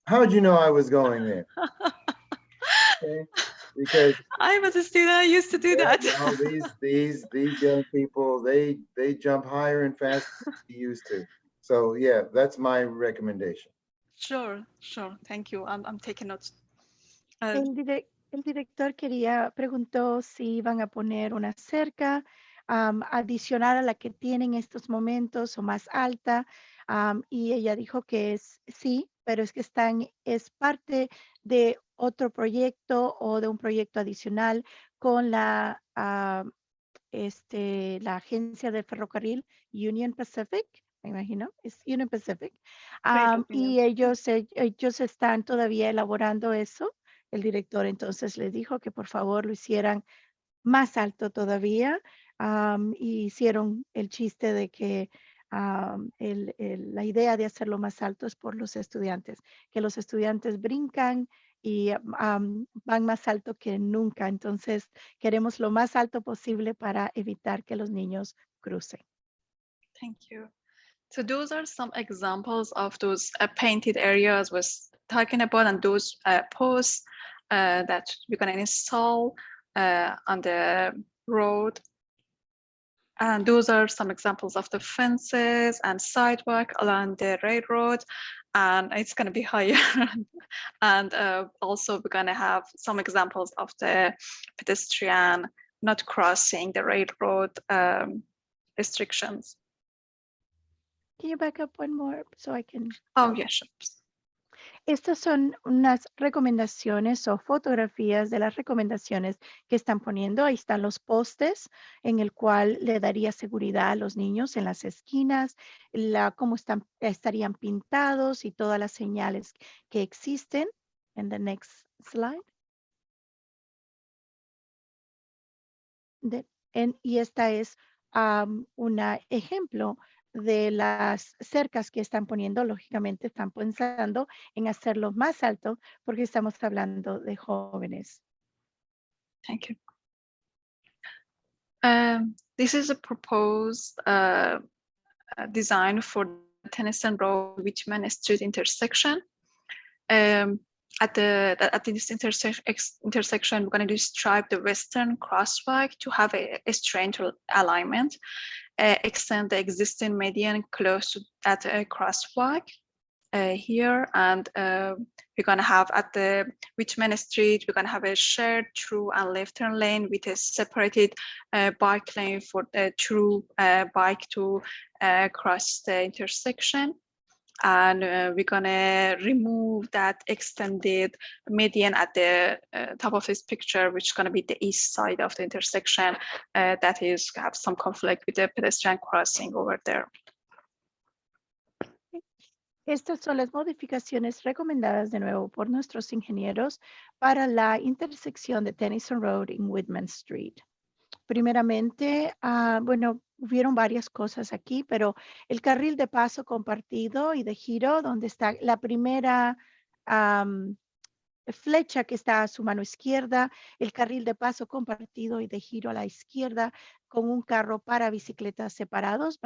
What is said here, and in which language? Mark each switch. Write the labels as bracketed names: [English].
[English] How'd you know I was going there? Okay, because I was a student, I used to do that. no, these young people, they jump higher and faster than they used to. So yeah, that's my recommendation. Sure, sure. Thank you. I'm taking notes. [Spanish] El director preguntó si iban a poner una cerca adicional a la que tienen estos momentos o más alta, y ella dijo que es sí, pero es que es parte de otro proyecto o de un proyecto adicional con la agencia del ferrocarril Union Pacific, me imagino, es Union Pacific. [English] Great [Spanish] Y [English] opinion. [Spanish] ellos están todavía elaborando eso. El director entonces les dijo que por favor lo hicieran más alto todavía, y hicieron el chiste de que la idea de hacerlo más alto es por los estudiantes, que los estudiantes brincan y van más alto que nunca. Entonces, queremos lo más alto posible para evitar que los niños crucen. [English] Thank you. So those are some examples of those painted areas was talking about, and those posts that we're going to install on the road. And those are some examples of the fences and sidewalk along the railroad, and it's going to be higher. And also we're going to have some examples of the pedestrian not crossing the railroad restrictions. Can you back up one more so I can? Oh, yeah, sure. [Spanish] Estas son unas recomendaciones o fotografías de las recomendaciones que están poniendo. Ahí están los postes en el cual le daría seguridad a los niños en las esquinas, cómo estarían pintados y todas las señales que existen. En [English] the next slide. [Spanish] Y esta es un ejemplo de las cercas que están poniendo. Lógicamente están pensando en hacerlo más alto porque estamos hablando de jóvenes. [English] Thank you. This is a proposed design for the Tennyson Road Whitman Street intersection. At this intersection, we're going to stripe the western crosswalk to have a straight alignment, extend the existing median close to that crosswalk here, and we're going to have at the Whitman Street, we're going to have a shared through and left turn lane with a separated bike lane for the through bike to cross the intersection. And we're gonna remove that extended median at the top of this picture, which is gonna be the east side of the intersection. That is have some conflict with the pedestrian crossing over there. [Spanish] Estas son las modificaciones recomendadas de nuevo por nuestros ingenieros para la intersección de Tennyson Road y Whitman Street. Primeramente, bueno, hubieron varias cosas aquí, pero el carril de paso compartido y de giro, donde está la primera flecha que está a su mano izquierda, el carril de paso compartido y de giro a la izquierda, con un carro para bicicletas separados.